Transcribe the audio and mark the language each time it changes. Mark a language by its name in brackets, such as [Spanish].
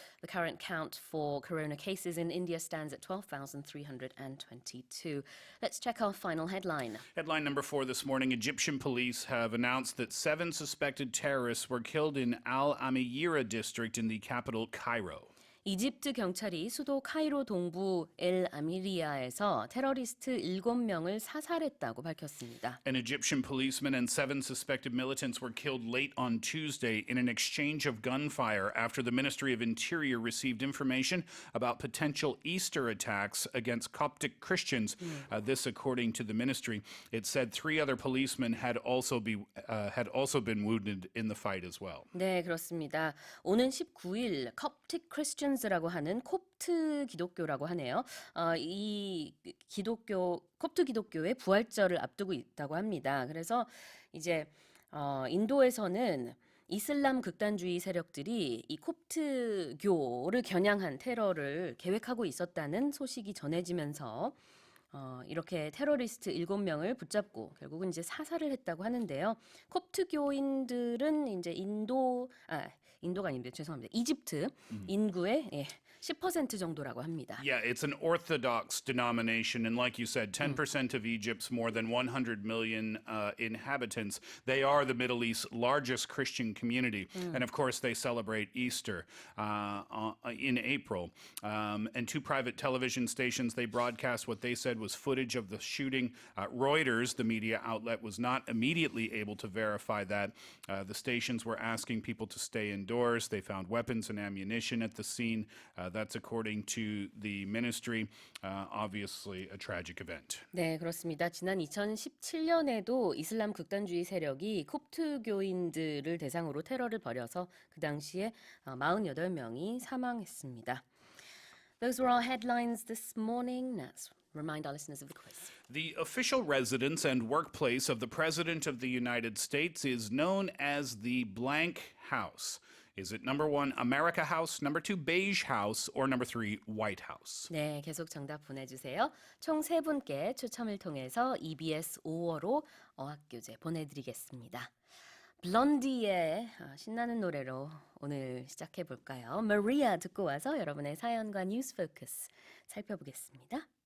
[English] The current count for corona cases in India stands at 12,322. Let's check our final headline. Headline number 4 this morning, Egyptian police have announced that 7 suspected terrorists were killed in Al Amiyira district in the capital, Cairo. [Korean] 이집트 경찰이 수도 카이로 동부 엘 아미리아에서 테러리스트 7명을 사살했다고 밝혔습니다. [English] An Egyptian policeman and 7 suspected militants were killed late on Tuesday in an exchange of gunfire after the Ministry of Interior received information about potential Easter attacks against Coptic Christians. This, according to the ministry, it said 3 other policemen had also been wounded in the fight as well. [Korean] 네, 그렇습니다. 오는 19일 Coptic Christians라고 하는 콥트 기독교라고 하네요. 이 콥트 기독교의 부활절을 앞두고 있다고 합니다. 그래서 이제 인도에서는 이슬람 극단주의 세력들이 이 콥트교를 겨냥한 테러를 계획하고 있었다는 소식이 전해지면서 이렇게 테러리스트 7명을 붙잡고 결국은 이제 사살을 했다고 하는데요. 콥트교인들은 이제 인도가 아닌데 죄송합니다. 이집트 인구의 10% 정도라고 합니다. [English] Yeah, it's an Orthodox denomination, and like you said, 10% of Egypt's more than 100 million inhabitants. They are the Middle East's largest Christian community, and of course they celebrate Easter in April. And 2 private television stations, they broadcast what they said was footage of the shooting. Reuters, the media outlet, was not immediately able to verify that. The stations were asking people to stay indoors. They found weapons and ammunition at the scene. That's according to the ministry. Obviously a tragic event. [Korean] 네, 그렇습니다. 지난 2017년에도 이슬람 극단주의 세력이 콥트교인들을 대상으로 테러를 벌여서 그 당시에 48명이 사망했습니다. [English] Those were our headlines this morning. Let's remind our listeners of the quiz. The official residence and workplace of the President of the United States is known as the blank house. Is it number 1, America House, number 2, Beige House, or number 3, White House? [Korean] 네, 계속 정답 보내주세요. 총 3분께 추첨을 통해서 EBS 5월호 어학교재 보내드리겠습니다. 블론디의 신나는 노래로 오늘 시작해 볼까요? Maria 듣고 와서 여러분의 사연과 뉴스 포커스 살펴보겠습니다.